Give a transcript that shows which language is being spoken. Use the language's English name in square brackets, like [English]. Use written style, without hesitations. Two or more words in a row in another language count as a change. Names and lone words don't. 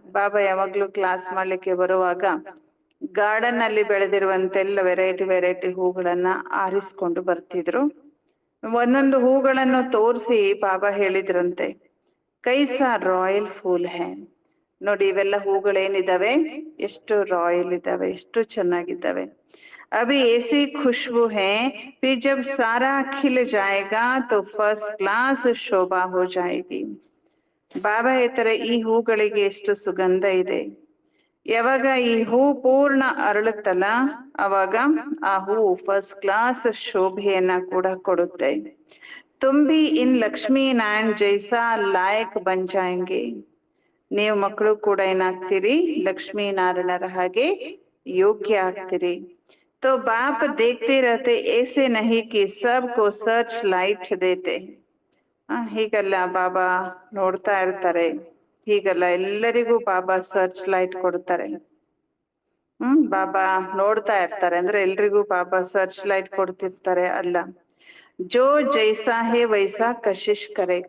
[Kannada] ಬಾಬಾ ಯಾವಾಗ್ಲೂ ಕ್ಲಾಸ್ ಮಾಡ್ಲಿಕ್ಕೆ ಬರುವಾಗ ಗಾರ್ಡನ್ ಅಲ್ಲಿ ಬೆಳೆದಿರುವಂತೆಲ್ಲ [English] variety variety [Kannada] ಹೂಗಳನ್ನ ಆರಿಸ್ಕೊಂಡು ಬರ್ತಿದ್ರು. ಒಂದೊಂದು ಹೂಗಳನ್ನು ತೋರಿಸಿ ಬಾಬಾ ಹೇಳಿದ್ರಂತೆ, [Hindi] कैसा रॉयल फूल है. [Kannada] ನೋಡಿ ಇವೆಲ್ಲ ಹೂಗಳೇನಿದಾವೆ, ಎಷ್ಟು ರಾಯಲ್ ಇದ್ದಾವೆ, ಎಷ್ಟು ಚೆನ್ನಾಗಿದ್ದಾವೆ. [Hindi] अभी ऐसी खुशबू है, फिर जब सारा खिल जाएगा तो [English] first class [Hindi] शोभा हो जाएगी. [Kannada] ಬಾಬಾ ಹೇಳ್ತಾರೆ, ಈ ಹೂಗಳಿಗೆ ಎಷ್ಟು ಸುಗಂಧ ಇದೆ. ಯಾವಾಗ ಈ ಹೂ ಪೂರ್ಣ ಅರಳುತ್ತಲ್ಲ, ಅವಾಗ ಆ ಹೂ [English] first class [Kannada] ಶೋಭೆಯನ್ನ ಕೂಡ ಕೊಡುತ್ತೆ. [Hindi] तुम भी इन लक्ष्मी नारायण जैसा लायक बन जाएंगे. [Kannada] ನೀವು ಮಕ್ಕಳು ಕೂಡ ಏನಾಗ್ತೀರಿ, ಲಕ್ಷ್ಮೀ ನಾರಾಯಣರ ಹಾಗೆ ಯೋಗ್ಯ ಆಗ್ತೀರಿ. [Hindi] तो बाप देखते रहते, ऐसे नहीं कि सबको [English] search light [Hindi] देते. [Kannada] ಹೀಗಲ್ಲ, ಬಾಬಾ ನೋಡ್ತಾ ಇರ್ತಾರೆ. ಹೀಗಲ್ಲ, ಎಲ್ಲರಿಗೂ ಬಾಬಾ [English] search light [Kannada] ಕೊಡ್ತಾರೆ. ಬಾಬಾ ನೋಡ್ತಾ ಇರ್ತಾರೆ ಅಂದ್ರೆ ಎಲ್ರಿಗೂ ಬಾಬಾ [English] search light [Kannada] ಕೊಡ್ತಿರ್ತಾರೆ ಅಲ್ಲ. [Hindi] जो जैसा है वैसा कशिश करेगा.